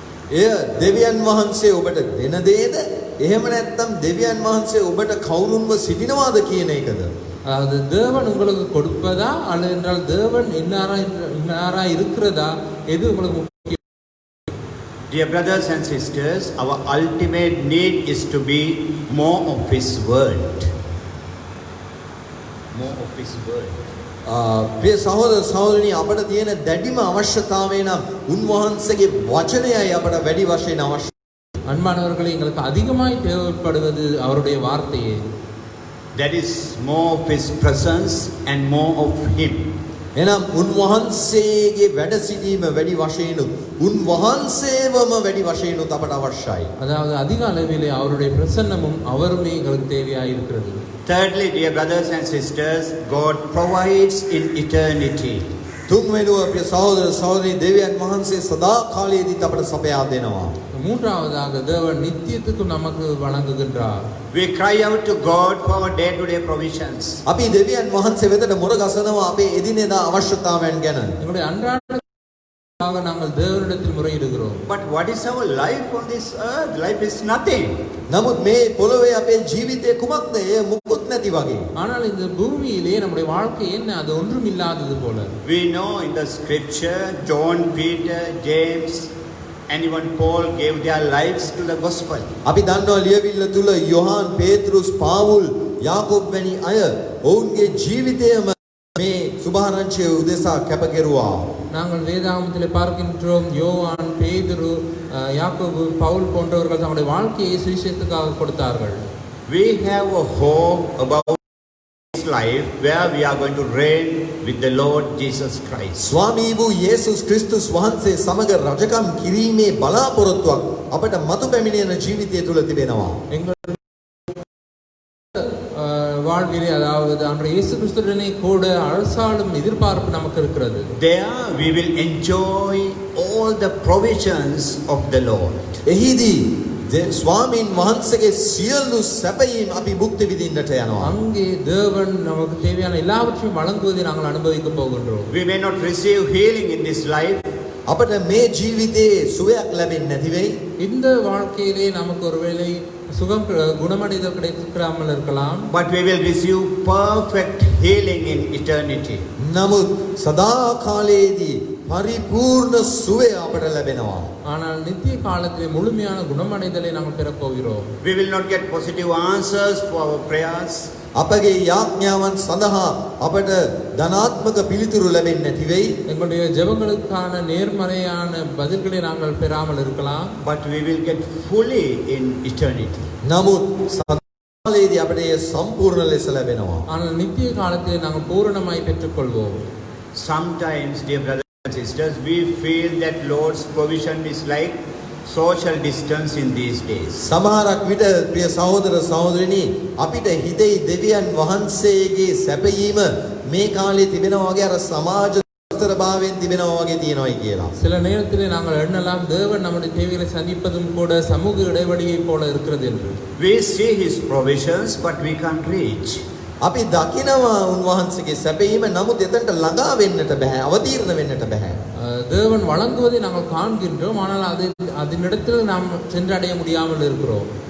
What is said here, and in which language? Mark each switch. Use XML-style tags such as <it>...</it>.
<si>එය දෙවියන් වහන්සේ ඔබට දෙන දේද? එහෙම නැත්නම් දෙවියන් වහන්සේ ඔබට කවුරුන්ව සිටිනවාද කියන එකද?</si> <ta>அதாவது தேவன் உங்களுக்கு கொடுப்பதா அல்லது என்றால் தேவன் இன்னாரா இருக்கிறதா, எது உங்களுக்கு முக்கியம்?</ta> <en>Dear brothers and sisters, our ultimate need is to be more of His word. More of His word.</en> <si>ප්‍රිය සහෝදර සහෝදරනි අපට තියෙන දැඩිම අවශ්‍යතාවය නම් උන්වහන්සේගේ වචනයයි අපට වැඩි වශයෙන් අවශ්‍ය.</si> <ta>அன்பானவர்களே, எங்களுக்கு அதிகமாய் தேவைப்படுவது அவருடைய வார்த்தையே.</ta> <en>That is more of His presence and more of Him.</en> <si>එනම් උන්වහන්සේගේ වැඩ සිටීම වැඩි වශයෙන් උන්වහන්සේවම වැඩි වශයෙන් අපට අවශ්‍යයි.</si> <ta>அதாவது அதிக அளவிலே அவருடைய பிரசன்னமும் அவருமே எங்களுக்கு தேவையாக இருக்கிறது.</ta> <en>Thirdly, dear brothers and sisters, God provides in eternity.</en> <si>තුන්වෙනුව ප්‍රිය සහෝදර සහෝදරි දෙවියන් වහන්සේ සදා කාලයේදී අපට සපයා දෙනවා.</si> <ta>மூன்றாவதாக தேவன் நித்தியத்துக்கு நமக்கு வழங்குகின்றார்.</ta> <en>We cry out to God for our day-to-day provisions.</en> <si>අපි දෙවියන් වහන්සේ වෙතට මොර ගසනවා අපේ එදිනෙදා අවශ්‍යතාවයන් ගැන.</si> <ta>எங்களுடைய அன்றாட நாங்கள் தேவனிடத்தில் முறையிடுகிறோம்.</ta> <en>But what is our life on this earth? Life is nothing.</en> <si>නමුත් මේ පොළොවේ අපේ ජීවිතය කුමක්ද? එය මුකුත් නැති වගේ.</si> <ta>ஆனால் இந்த பூமியிலே நம்முடைய வாழ்க்கை என்ன? அது ஒன்றும் இல்லாதது போல.</ta> <en>We know in the scripture, John, Peter, James, and even Paul gave their lives to the gospel.</en> <si>අපි දන්නවා ලියවිල්ල තුල යොහාන්, පේත්‍රුස්, පාවුල්, යාකෝබ් වැනි අය ඔවුන්ගේ ජීවිතයම මේ සුභාරංචිය උදෙසා කැප කෙරුවා.</si> <ta>நாங்கள் வேதாகமத்திலே பார்க்கின்றோம், யோவான், பேதுரு, யாக்கோபு, பவுல் போன்றவர்கள் தங்களுடைய வாழ்க்கையை சுவிசேஷத்துக்காக கொடுத்தார்கள்.</ta> <en>We have a hope about this life where we are going to reign with the Lord Jesus Christ.</en> <si>ස්වාමී වූ යේසුස් ක්‍රිස්තුස් වහන්සේ සමග රජකම් කිරීමේ බලාපොරොත්තුවක් අපට මතු පැමිණෙන ජීවිතය තුල තිබෙනවා.</si> <ta>எங்கள் வாழ்விலே அதாவது அன்று இயேசு கிறிஸ்துவுடனே கூட அரசாளும் எதிர்பார்ப்பு நமக்கு இருக்கிறது.</ta> <en>There we will enjoy all the provisions of the Lord.</en> <si>එහිදී ස්වාමීන් වහන්සේගේ සියලු සැපයීම් අපි භුක්ති විඳින්නට යනවා.</si> <ta>அங்கே தேவன் நமக்கு தேவையான எல்லாவற்றையும் வழங்குவதை நாங்கள் அனுபவிக்க போகின்றோம்.</ta> <en>We may not receive healing in this life,</en> <si>අපට මේ ජීවිතයේ සුවයක් ලැබෙන්නේ නැති වෙයි.</si> <ta>இந்த வாழ்க்கையிலே நமக்கு ஒருவேளை சுகம் குணமடைதல் கிடைக்காமல் இருக்கலாம்.</ta> <en>but we will receive perfect healing in eternity.</en> <si>නමුත් සදාකාලයේදී පරිපූර්ණ සුවය අපට ලැබෙනවා.</si> <ta>ஆனால் நித்திய காலத்திலே முழுமையான குணமடைதலை நாங்கள் பெறப் போகிறோம்.</ta> <en>We will not get positive answers for our prayers.</en> <si>අපගේ යාඥාවන් සඳහා අපට ධනාත්මක පිළිතුරු ලැබෙන්නේ නැති වෙයි.</si> <ta>எங்களுடைய ஜெபங்களுக்கான நேர்மறையான பதில்களை நாங்கள் பெறாமல் இருக்கலாம்.</ta> <en>but we will get fully in eternity.</en> <si>නමුත් සදාකාලයේදී අපට ඒ සම්පූර්ණ ලෙස ලැබෙනවා.</si> <ta>ஆனால் நித்திய காலத்திலே நாங்கள் பூரணமாய் பெற்றுக்கொள்வோம்.</ta> <en>Sometimes, dear brothers and sisters, we feel that Lord's provision is like social distance in these days.</en> <si>සමහරක් විට ප්‍රිය සහෝදර සහෝදරිනි අපිට හිතෙයි දෙවියන් වහන්සේගේ සැපයීම මේ කාලේ තිබෙනවා වගේ අර සමාජ ස්ථරභාවයෙන් තිබෙනවා වගේ තියෙනවායි කියලා.</si> <ta>சில நேரத்திலே நாங்கள் எண்ணலாம் தேவன் நம்முடைய தேவைகளை சந்திப்பதும் கூட சமூக இடைவெளியைப் போல இருக்கிறது என்று.</ta> <en>We see His provisions, but we can't reach.</en> <si>අපි දකිනවා උන්වහන්සේගේ සැපයීම නමුත් එතනට ළඟා වෙන්නට බෑ අවතීර්ණ වෙන්නට බෑ.</si> <ta>தேவன் வழங்குவதை நாங்கள் காண்கின்றோம், ஆனால் அதனிடத்தில் நாம் சென்றடைய முடியாமல் இருக்கிறோம்.</ta>